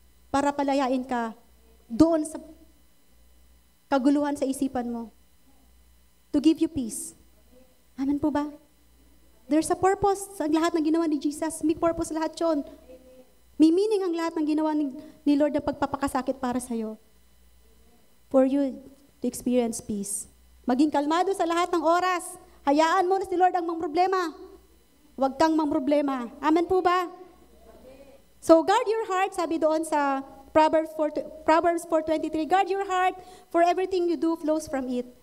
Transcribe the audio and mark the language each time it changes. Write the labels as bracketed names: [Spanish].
[Filipino] Para palayain ka doon sa kaguluhan sa isipan mo. [English] To give you peace. [Filipino] Amen po ba? [English] There's a purpose [Filipino] sa lahat ng ginawa ni Jesus. May purpose lahat yun. May meaning ang lahat ng ginawa ni Lord na pagpapakasakit para sa'yo. [English] For you to experience peace. [Filipino] Maging kalmado sa lahat ng oras. Hayaan mo na si Lord ang mga problema. Huwag kang mga problema. Amen po ba? [English] So guard your heart, [Filipino] sabi doon sa [English] Proverbs 4:23, guard your heart, for everything you do flows from it.